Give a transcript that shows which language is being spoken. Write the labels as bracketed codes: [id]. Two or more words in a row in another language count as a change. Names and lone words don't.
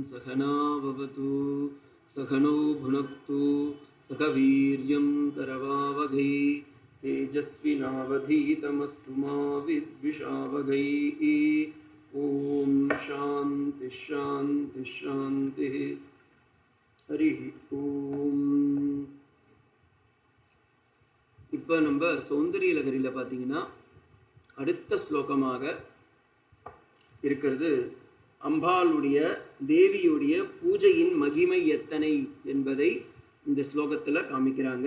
[sa] सहना भवतु सहनौ भुनक्तु सह वीर्यं करवावहै तेजस्विनावधीतमस्तु मा विद्विषावहै। ओम शांति शांति शांति। हरि ओम। [ta] இப்போ நம்ம சௌந்தரிய லகரியில் பார்த்தீங்கன்னா அடுத்த ஸ்லோகமாக இருக்கிறது அம்பாளுடைய தேவியுடைய பூஜையின் மகிமை எத்தனை என்பதை இந்த ஸ்லோகத்தில் காமிக்கிறாங்க.